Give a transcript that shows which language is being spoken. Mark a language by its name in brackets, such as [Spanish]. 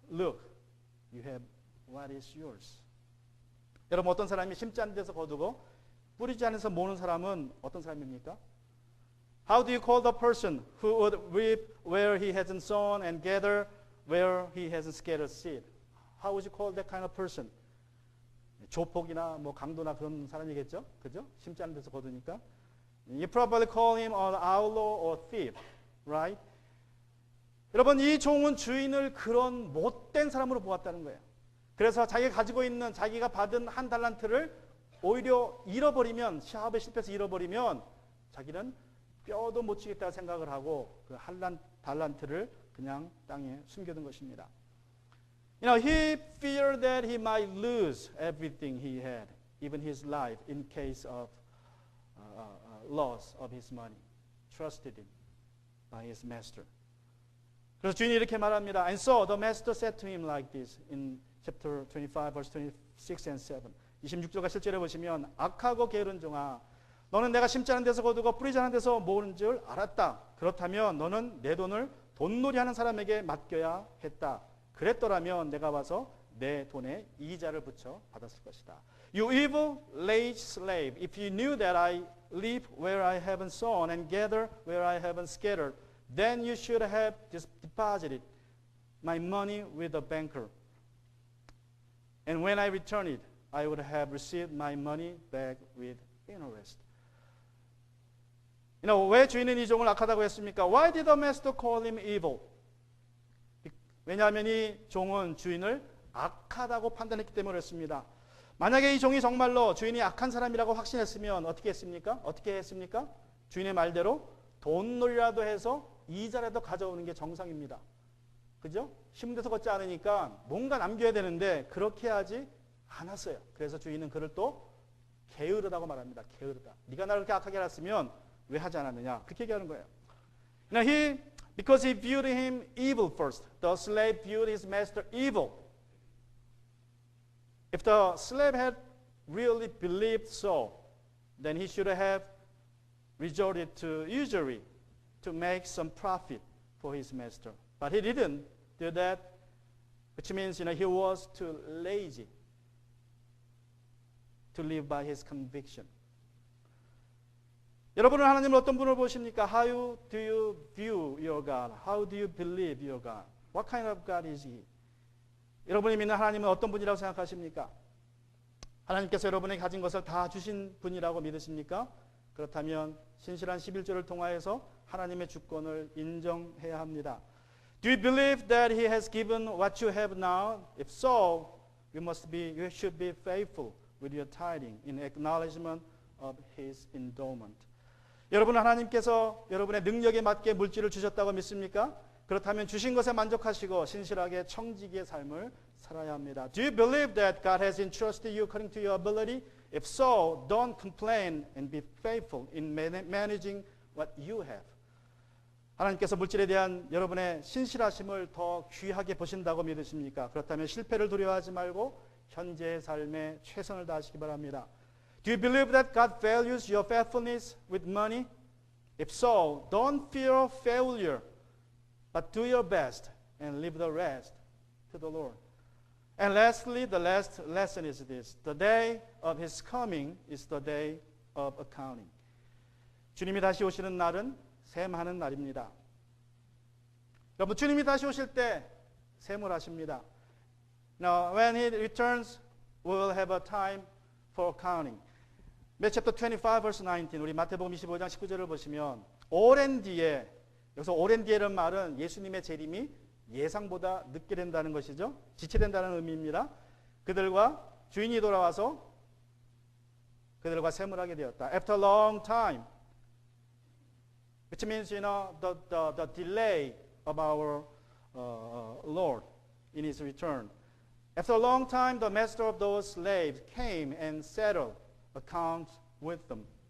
[English] Look, you have what is yours. [Korean] 여러분, 어떤 사람이 심지 않은 데서 거두고 뿌리지 않은 데서 모으는 사람은 어떤 사람입니까? [English] How do you call the person who would reap where he hasn't sown and gather where he hasn't scattered seed? How would you call that kind of person? [Korean] 조폭이나 뭐 강도나 그런 사람이겠죠? 그죠? 심지 않은 데서 거두니까. [English] You probably call him an outlaw or thief, right? [Korean] 여러분, 이 종은 주인을 그런 못된 사람으로 보았다는 거예요. 그래서 자기가 가지고 있는, 자기가 받은 1 달란트를 오히려 잃어버리면, 사업에 실패해서 잃어버리면 자기는 뼈도 못 치겠다고 생각을 하고 그 1 달란트를 그냥 땅에 숨겨둔 것입니다. [English] You know, he feared that he might lose everything he had, even his life, in case of loss of his money, trusted him by his master. [Korean] 그래서 주인이 이렇게 말합니다. [English] And so the master said to him like this in chapter 25, verse 26 and 7. [Korean] 26절과 7절에 보시면 악하고 게으른 종아, 너는 내가 심지 않은 데서 거두고 뿌리지 않은 데서 모으는 줄 알았다. 그렇다면 너는 내 돈을 돈놀이하는 사람에게 맡겨야 했다. 그랬더라면 내가 와서 내 돈에 이자를 붙여 받았을 것이다. [English] You evil, lazy slave, if you knew that I live where I haven't sown and gather where I haven't scattered, then you should have deposited my money with the banker. And when I return it, I would have received my money back with interest. You know, [Korean] 왜 주인은 이 종을 악하다고 했습니까? [English] Why did the master call him evil? [Korean] 왜냐하면 이 종은 주인을 악하다고 판단했기 때문에 그렇습니다. 만약에 이 종이 정말로 주인이 악한 사람이라고 확신했으면 어떻게 했습니까? 어떻게 했습니까? 주인의 말대로 돈놀이라도 해서 이자라도 가져오는 게 정상입니다. 그죠? 힘들어서 걷지 않으니까 뭔가 남겨야 되는데 그렇게 하지 않았어요. 그래서 주인은 그를 또 게으르다고 말합니다. 게으르다. 네가 나를 그렇게 악하게 알았으면 왜 하지 않았느냐? 그렇게 얘기하는 거예요. [English] Now because he viewed him evil first. The slave viewed his master evil. If the slave had really believed so, then he should have resorted to usury to make some profit for his master. But he didn't do that, which means he was too lazy to live by his conviction. [Korean] 여러분은 하나님을 어떤 분으로 보십니까? [English] How do you view your God? How do you believe your God? What kind of God is He? [Korean] 여러분이 믿는 하나님은 어떤 분이라고 생각하십니까? 하나님께서 여러분에게 가진 것을 다 주신 분이라고 믿으십니까? 그렇다면 신실한 11조를 통하여서 하나님의 주권을 인정해야 합니다. [English] Do you believe that He has given what you have now? If so, you should be faithful with your tithing in acknowledgement of His endowment. [Korean] 여러분 하나님께서 여러분의 능력에 맞게 물질을 주셨다고 믿습니까? 그렇다면 주신 것에 만족하시고 신실하게 청지기의 삶을 살아야 합니다. [English] Do you believe that God has entrusted you according to your ability? If so, don't complain and be faithful in managing what you have. [Korean] 하나님께서 물질에 대한 여러분의 신실하심을 더 귀하게 보신다고 믿으십니까? 그렇다면 실패를 두려워하지 말고 현재의 삶에 최선을 다하시기 바랍니다. [English] Do you believe that God values your faithfulness with money? If so, don't fear failure, but do your best and leave the rest to the Lord. And lastly, the last lesson is this. The day of His coming is the day of accounting. [Korean] 주님이 다시 오시는 날은 셈하는 날입니다. 여러분, 주님이 다시 오실 때 셈을 하십니다. [English] Now, when He returns, we will have a time for accounting. Matthew chapter 25, verse 19. [Korean] 우리 마태복음 25장 19절을 보시면 오랜 뒤에, 여기서 오랜 뒤에라는 말은 예수님의 재림이 예상보다 늦게 된다는 것이죠. 지체된다는 의미입니다. 그들과 주인이 돌아와서 그들과 셈을 하게 되었다. [English] After a long time, which means the delay of our Lord in His return. After a long time, the master of those slaves came and settled accounts with them.